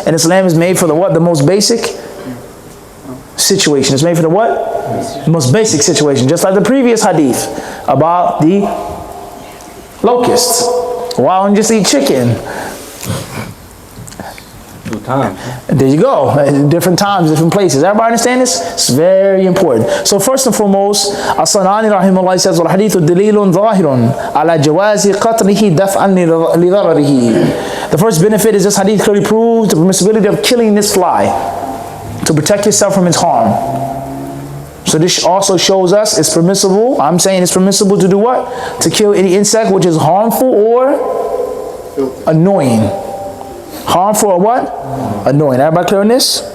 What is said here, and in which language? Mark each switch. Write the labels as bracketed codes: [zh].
[en] And Islam is made for the what? The most basic situation. It's made for the what? The most basic situation. Just like the previous hadith about the locusts. Why don't you just eat chicken? There you go. Different times, different places. Everybody understand this? It's very important. So first and foremost, As-Sanani rahimahullah says, [ar] وَالْحَدِيثُ دَلِيلٌ ظَاهِرٌ عَلَى جَوَازِ قَتْلِهِ دَفْعًا لِضَرَرِهِ. [en] The first benefit is this hadith clearly proves the permissibility of killing this fly to protect yourself from its harm. So this also shows us it's permissible. I'm saying it's permissible to do what? To kill any insect which is harmful or annoying. Harmful or what? Annoying. Everybody clear on this?